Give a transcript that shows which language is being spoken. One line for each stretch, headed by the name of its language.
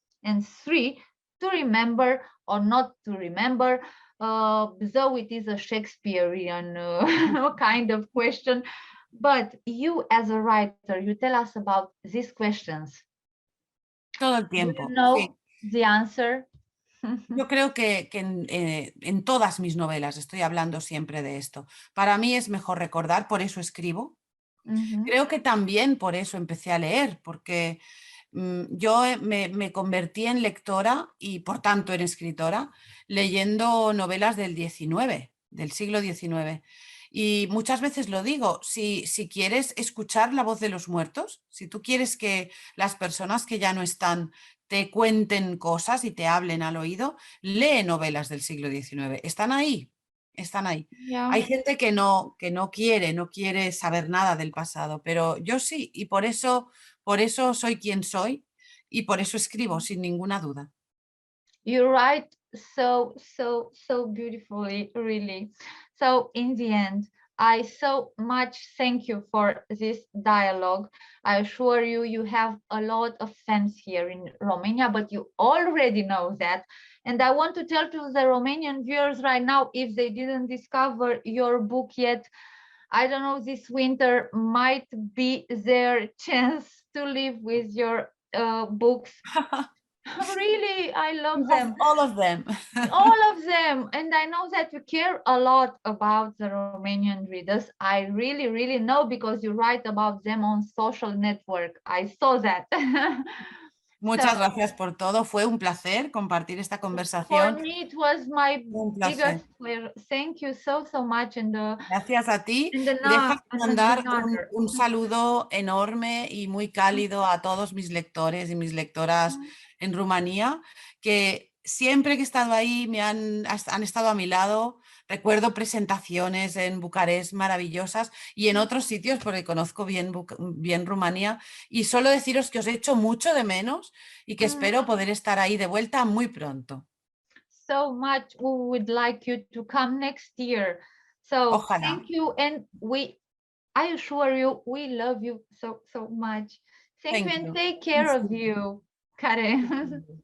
English: And 3, to remember or not to remember, though it is a Shakespearean kind of question. But you as a writer, you tell us about these questions.
Spanish: Todo el tiempo.
English: Do you know the answer?
Spanish: Yo creo que en todas mis novelas estoy hablando siempre de esto. Para mí es mejor recordar, por eso escribo. Creo que también por eso empecé a leer, porque yo me convertí en lectora y por tanto en escritora leyendo novelas del siglo XIX. Y muchas veces lo digo, si quieres escuchar la voz de los muertos, si tú quieres que las personas que ya no están te cuenten cosas y te hablen al oído, lee novelas del siglo XIX. Están ahí, están ahí.
English: Yeah.
Spanish: Hay gente que no quiere saber nada del pasado, pero yo sí, y por eso soy quien soy y por eso escribo sin ninguna duda.
English: You write so beautifully, really. So in the end, I so much thank you for this dialogue. I assure you, you have a lot of fans here in Romania, but you already know that. And I want to tell to the Romanian viewers right now, if they didn't discover your book yet, I don't know, this winter might be their chance to live with your books. Really, I love them. All of them. All of them. And I know that you care a lot about the Romanian readers. I really know, because you write about them on social network. I saw that.
Spanish: Muchas gracias por todo. Fue un placer compartir esta conversación.
English: For me, it was my biggest pleasure. Thank you so much. And
Spanish: gracias a ti. Déjame mandar un saludo enorme y muy cálido a todos mis lectores y mis lectoras en Rumanía, que siempre que he estado ahí han estado a mi lado. Recuerdo presentaciones en Bucarest maravillosas y en otros sitios, porque conozco bien Rumanía, y solo deciros que os echo mucho de menos y que espero poder estar ahí de vuelta muy pronto.
English: So much we would like you to come next year. So
Spanish: Ojalá.
English: Thank you, and I assure you, we love you so much. Thank you, and take care of you, Care.